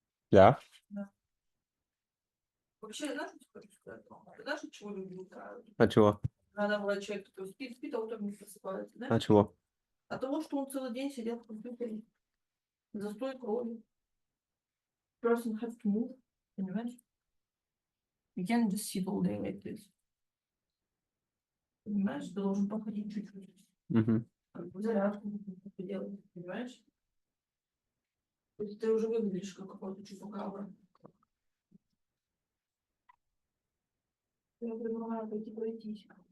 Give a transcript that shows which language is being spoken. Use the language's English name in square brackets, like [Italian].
[Russian] Да? Да. Вообще, знаешь, что хочу сказать? Ты знаешь, от чего люди умирают? А чего? Надо было человек, который спит, а утром не просыпается, да? А чего? От того, что он целый день сидел в компьютере, застой крови. [English] Person has to move, [Russian] понимаешь? [English] You can't just sit all day like this. [Russian] Понимаешь? Ты должен походить чуть-чуть. Мгм. Как бы зарядку делать, понимаешь? То есть ты уже выглядишь как какой-то чупакабра. Я предлагаю пойти пройтись.